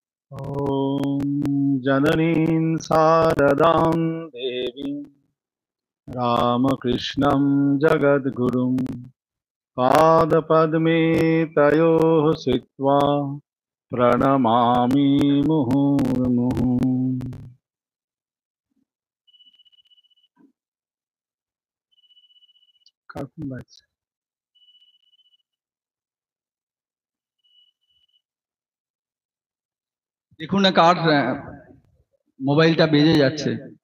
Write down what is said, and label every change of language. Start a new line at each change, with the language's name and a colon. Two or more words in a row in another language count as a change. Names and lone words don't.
Sanskrit: ॐ जननीं शारदां देवीं रामकृष्णं जगद्गुरुं पादपद्मे तयोः श्रित्वा प्रणमामि मुहुर्मुहुः।
Bangla: কার্টুন বাজছে। দেখুন না কার মোবাইলটা বেজে যাচ্ছে।